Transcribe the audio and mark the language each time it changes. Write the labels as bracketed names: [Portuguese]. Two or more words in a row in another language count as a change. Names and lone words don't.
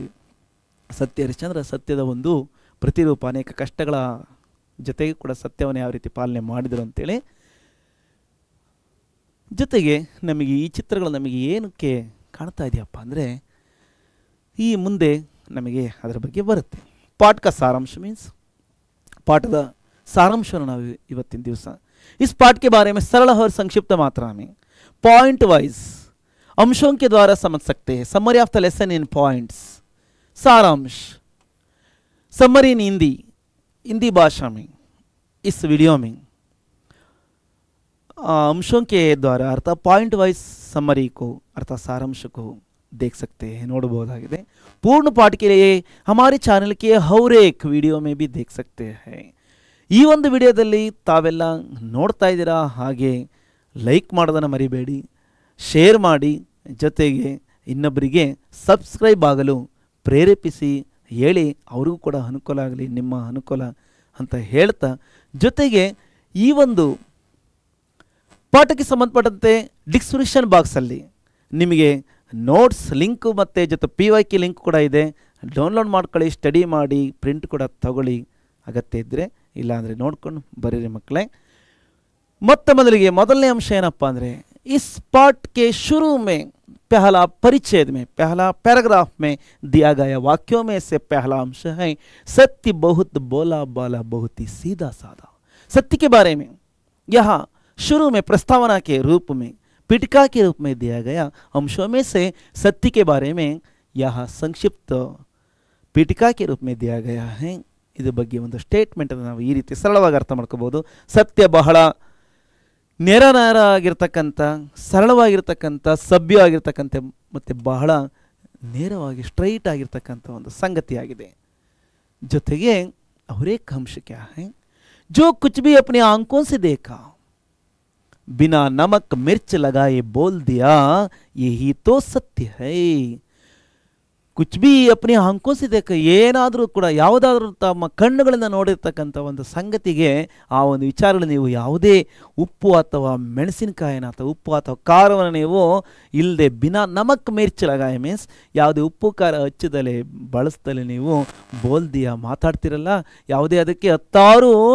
[Kannada] ಸತ್ಯ ಹರಿಶ್ಚಂದ್ರ ಸತ್ಯದ ಒಂದು ಪ್ರತಿರೂಪ, ಅನೇಕ ಕಷ್ಟಗಳ ಜೊತೆಗೆ ಕೂಡ ಸತ್ಯವನ್ನು ಯಾವ ರೀತಿ ಪಾಲನೆ ಮಾಡಿದರು ಅಂತೇಳಿ। ಜೊತೆಗೆ ನಮಗೆ ಈ ಚಿತ್ರಗಳು ನಮಗೆ ಏನಕ್ಕೆ ಕಾಣ್ತಾ ಇದೆಯಪ್ಪ ಅಂದರೆ ಈ ಮುಂದೆ ನಮಗೆ ಅದರ ಬಗ್ಗೆ ಬರುತ್ತೆ। ಪಾಠ ಸಾರಾಂಶ ಮೀನ್ಸ್ ಪಾಠದ [Hindi] सारांश [Kannada] ನಾವು ಇವತ್ತಿನ ದಿವಸ [Hindi] इस पाठ के बारे में सरल और संक्षिप्त मात्रा में [English] point wise [Hindi] अंशों के द्वारा समझ सकते हैं। [English] summary of the lesson in points, [Hindi] सारांश [English] summary in Hindi, [Hindi] हिंदी भाषा में इस वीडियो में अंशों के द्वारा अर्थात [English] point wise summary [Hindi] को अर्थात सारांश को देख सकते हैं, ನೋಡಬಹುದಾಗಿದೆ। पूर्ण पाठ के लिए हमारे चैनल के और एक वीडियो में भी देख सकते हैं। [Kannada] ಈ ಒಂದು ವಿಡಿಯೋದಲ್ಲಿ ತಾವೆಲ್ಲ ನೋಡ್ತಾ ಇದ್ದೀರಾ, ಹಾಗೆ ಲೈಕ್ ಮಾಡೋದನ್ನು ಮರಿಬೇಡಿ, ಶೇರ್ ಮಾಡಿ, ಜೊತೆಗೆ ಇನ್ನೊಬ್ಬರಿಗೆ ಸಬ್ಸ್ಕ್ರೈಬ್ ಆಗಲು ಪ್ರೇರೇಪಿಸಿ ಹೇಳಿ, ಅವ್ರಿಗೂ ಕೂಡ ಅನುಕೂಲ ಆಗಲಿ, ನಿಮ್ಮ ಅನುಕೂಲ ಅಂತ ಹೇಳ್ತಾ, ಜೊತೆಗೆ ಈ ಒಂದು ಪಾಠಕ್ಕೆ ಸಂಬಂಧಪಟ್ಟಂತೆ ಡಿಸ್ಕ್ರಿಪ್ಷನ್ ಬಾಕ್ಸಲ್ಲಿ ನಿಮಗೆ [English] notes link [Kannada] ಮತ್ತು ಜೊತೆ PYQ ಲಿಂಕ್ ಕೂಡ ಇದೆ, ಡೌನ್ಲೋಡ್ ಮಾಡ್ಕೊಳ್ಳಿ, ಸ್ಟಡಿ ಮಾಡಿ, ಪ್ರಿಂಟ್ ಕೂಡ ತಗೊಳ್ಳಿ ಅಗತ್ಯ ಇದ್ದರೆ, ಇಲ್ಲಾಂದರೆ ನೋಡ್ಕೊಂಡು ಬರೀರಿ ಮಕ್ಕಳೇ। ಮತ್ತೆ ಮೊದಲಿಗೆ ಮೊದಲನೇ ಅಂಶ ಏನಪ್ಪ ಅಂದರೆ [Hindi] इस पाठ के शुरू में पहला परिच्छेद में पहला पैराग्राफ में दिया गया वाक्यों में से पहला अंश है सत्य बहुत बोला बाला बहुत ही सीधा साधा। सत्य के बारे में यहाँ शुरू में प्रस्तावना के रूप में पीठिका के रूप में दिया गया अंशों में से सत्य के बारे में यहाँ संक्षिप्त पीठिका के रूप में दिया गया है। [Kannada] इधर ಬಗ್ಗೆ ಒಂದು ಸ್ಟೇಟ್ಮೆಂಟ್ ಅನ್ನು ನಾವು ಈ ರೀತಿ ಸರಳವಾಗಿ ಅರ್ಥ ಮಾಡ್ಕೋಬಹುದು। ಸತ್ಯ ಬಹಳ ನೇರ ಆಗಿರತಕ್ಕಂತ, ಸರಳವಾಗಿರತಕ್ಕಂತ, ಸಭ್ಯವಾಗಿರತಕ್ಕಂತ ಮತ್ತು ಬಹಳ ನೇರವಾಗಿ ಸ್ಟ್ರೈಟ್ ಆಗಿರತಕ್ಕಂತ ಒಂದು ಸಂಗತಿಯಾಗಿದೆ। [Hindi] ಜೊತೆಗೆ और एक अंश क्या है जो कुछ भी अपनी आंखों से देखा बिना नमक मिर्च लगाए बोल दिया यही तो सत्य है। कुछ भी अपनी आंखों से देख [Kannada] ಏನಾದರೂ ಕೂಡ ಯಾವುದಾದ್ರೂ ತಮ್ಮ ಕಣ್ಣುಗಳಿಂದ ನೋಡಿರ್ತಕ್ಕಂಥ ಒಂದು ಸಂಗತಿಗೆ ಆ ಒಂದು ವಿಚಾರಗಳು ನೀವು ಯಾವುದೇ ಉಪ್ಪು ಅಥವಾ ಮೆಣಸಿನಕಾಯಿನ ಅಥವಾ ಉಪ್ಪು ಅಥವಾ ಖಾರವನ್ನು ನೀವು ಇಲ್ಲದೆ [Hindi] बिना नमक मिर्च लगाए [Kannada] ಮೀನ್ಸ್ ಯಾವುದೇ ಉಪ್ಪು ಖಾರ ಹಚ್ಚದಲೆ ಬಳಸ್ದಲೆ ನೀವು ಬೋಲ್ದಿಯ ಮಾತಾಡ್ತಿರಲ್ಲ, ಯಾವುದೇ ಅದಕ್ಕೆ 10